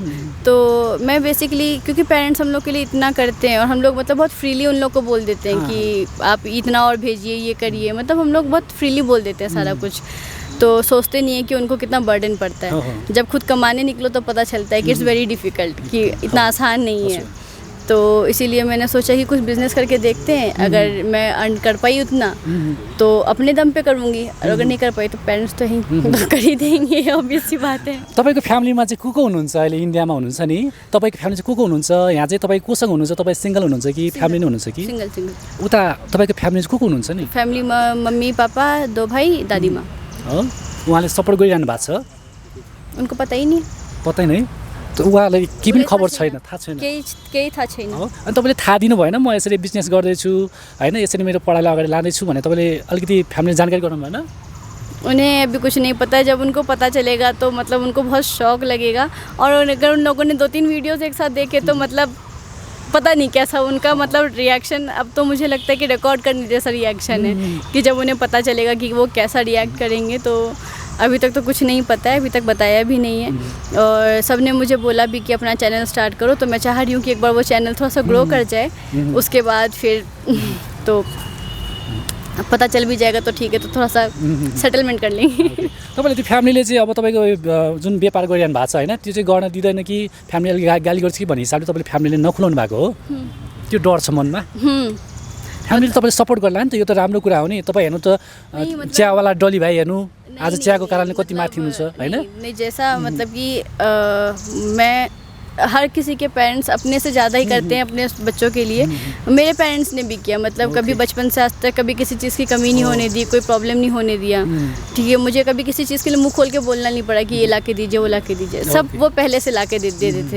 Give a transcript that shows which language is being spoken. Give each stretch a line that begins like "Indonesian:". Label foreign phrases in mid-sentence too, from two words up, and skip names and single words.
Hindi: तो मैं बेसिकली, क्योंकि पेरेंट्स हम लोग के लिए इतना करते हैं और हम लोग मतलब बहुत फ्रीली उन लोग को बोल देते हैं कि आप इतना और भेजिए, ये करिए, मतलब हम लोग बहुत फ्रीली बोल देते हैं सारा कुछ, तो सोचते नहीं है कि उनको कितना बर्डन पड़ता है। जब खुद कमाने निकलो तो पता चलता है कि
English: it's very difficult,
Hindi: कि इतना आसान नहीं है। तो इसीलिए मैंने सोचा कि कुछ बिज़नेस करके देखते हैं, अगर मैं अर्न कर पाई उतना तो अपने दम पे करूँगी, और अगर नहीं कर पाई तो पेरेंट्स तो ही कर ही देंगे, ऑब्वियस सी बात है।
Nepali: तपाईँको फ्यामिलीमा चाहिँ को हुनुहुन्छ? अहिले इन्डियामा हुनुहुन्छ नि, तपाईँको फ्यामिली चाहिँ को हुनुहुन्छ? यहाँ चाहिँ तपाईँ कोसँग हुनुहुन्छ? तपाईँ सिङ्गल हुनुहुन्छ कि फ्यामिली नै हुनुहुन्छ कि? सिङ्गल। उता तपाईँको फ्यामिली चाहिँ को हुनुहुन्छ नि? फ्यामिलीमा मम्मी पापा, 2 भाइ, दादीमा। हो, उहाँले सपोर्ट गरिरहनु भएको छ?
Hindi: उनको पता ही नहीं।
Nepali: पता नै? त उहाँलाई केही पनि खबर छैन, थाहा छैन? केही थाहा छैन। हो, अनि तपाईँले थाहा दिनु भएन म यसरी बिजनेस गर्दैछु होइन, यसरी मेरो पढाइलाई अगाडि लाँदैछु भने तपाईँले अलिकति फ्यामिली जानकारी गराउनु भएन?
Hindi: उन्हें अभी कुछ नहीं पता है, जब उनको पता चलेगा तो मतलब उनको बहुत शौक लगेगा, और अगर उन लोगों ने 2-3 वीडियोज़ एक साथ देखे तो मतलब पता नहीं कैसा उनका मतलब रिएक्शन। अब तो मुझे लगता है कि रिकॉर्ड करने जैसा रिएक्शन है, कि जब उन्हें पता चलेगा कि वो कैसा रिएक्ट करेंगे। तो अभी तक तो कुछ नहीं पता है, अभी तक बताया भी नहीं है, और सब ने मुझे बोला भी कि अपना चैनल स्टार्ट करो, तो मैं चाह रही हूँ कि एक बार वो चैनल थोड़ा सा ग्रो कर जाए, उसके बाद फिर तो पता चल भी जाएगा तो ठीक है, तो थोड़ा सा सेटलमेंट कर लेंगे।
Nepali: तपाईँले त्यो फ्यामिलीले चाहिँ अब तपाईँको जुन व्यापार गरिरहनु भएको छ होइन, त्यो चाहिँ गर्न दिँदैन कि फ्यामिली अलिक गाली गर्छ कि भन्ने हिसाबले तपाईँले फ्यामिलीले नखुलाउनु भएको हो, त्यो डर छ मनमा? फ्यामिलीले तपाईँले सपोर्ट गर्ला नि त, यो त राम्रो कुरा हो नि। तपाईँ हेर्नु त चियावाला डली भाइ हेर्नु, आज चियाको कारणले कति माथि हुनुहुन्छ होइन?
Hindi: नहीं, जैसा मतलब कि मैं हर किसी के पेरेंट्स अपने से ज़्यादा ही करते हैं अपने बच्चों के लिए। मेरे पेरेंट्स ने भी किया, मतलब कभी बचपन से आज तक कभी किसी चीज़ की कमी नहीं होने दी, कोई प्रॉब्लम नहीं होने दिया। ठीक है, मुझे कभी किसी चीज़ के लिए मुंह खोल के बोलना नहीं पड़ा कि ये ला के दीजिए, वो ला के दीजिए, सब वो पहले से ला के दे देते थे।